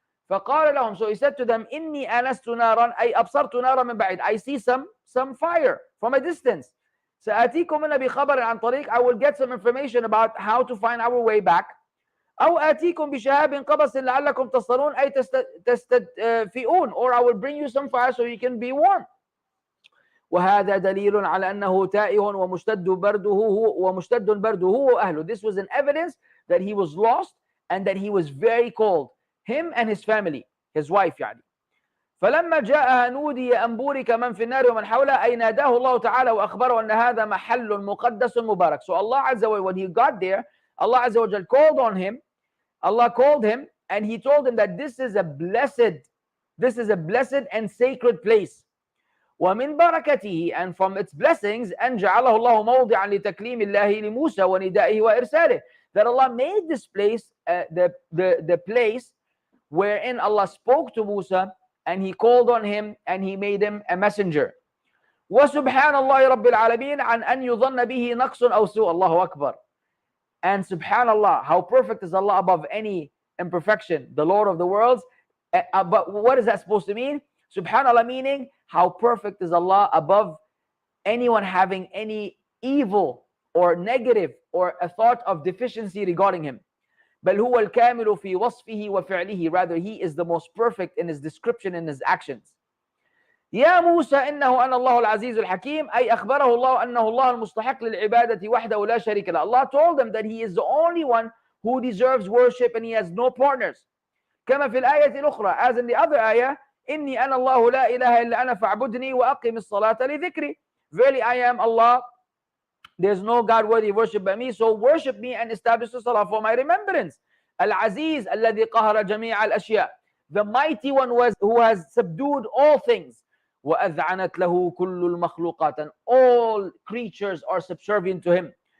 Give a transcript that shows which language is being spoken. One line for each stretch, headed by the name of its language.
Arabic: فقال لهم,
English: so he said to them,
Arabic: إني آنست نارا, أي أبصرت نارا من بعيد,
English: I see some fire from a distance.
Arabic: سآتيكم منها بخبر عن طريق,
English: I will get some information about how to find our way back.
Arabic: أو آتيكم بشهاب قبس لعلكم تصطلون, أي تستدفئون,
English: or I will bring you some fire so you can be warm.
Arabic: وهذا دليل على أنه تائه ومشتد برده وأهله.
English: This was an evidence that he was lost and that he was very cold, him and his family, his wife يعني.
Arabic: فلما جاءها نودي أن بورك من في النار ومن حولها, أي ناداه الله تعالى وأخبره أن هذا محل مقدس مبارك.
English: So Allah Azza wa Jal, when he got there, Allah Azza wa Jal called on him, Allah called him, and he told him that this is a blessed and sacred place.
Arabic: ومن بركته,
English: and from its blessings,
Arabic: أن جعله الله موضعا لتكليم الله لموسى وندائه وإرساله,
English: that Allah made this place the place wherein Allah spoke to Musa and he called on him and he made him a messenger.
Arabic: وسبحان الله رب العالمين عن أن يظن به نقص أو سوء. الله أكبر.
English: And subhanallah, how perfect is Allah above any imperfection, the Lord of the worlds. But what is that supposed to mean? Subhanallah meaning, how perfect is Allah above anyone having any evil or negative or a thought of deficiency regarding him.
Arabic: بل هو الكامل في وصفه وفعله,
English: rather he is the most perfect in his description and his actions.
Arabic: يا موسى إنه أنا الله العزيز الحكيم, أي أخبره الله أنه الله المستحق للعبادة وحده لا شريك له.
English: Allah told them that he is the only one who deserves worship and he has no partners.
Arabic: كما في الآية الأخرى,
English: as in the other ayah,
Arabic: إني أنا الله لا إله إلا أنا فاعبدني وأقم الصلاة لذكري.
English: Verily I am Allah, there's no God worthy of worship but me, so worship me and establish the salah for my remembrance. Al-Aziz
Arabic: الذي قهر جميع الأشياء,
English: the mighty one who has subdued all things.
Arabic: وأذعنت له كل المخلوقات,
English: and all creatures are subservient to him.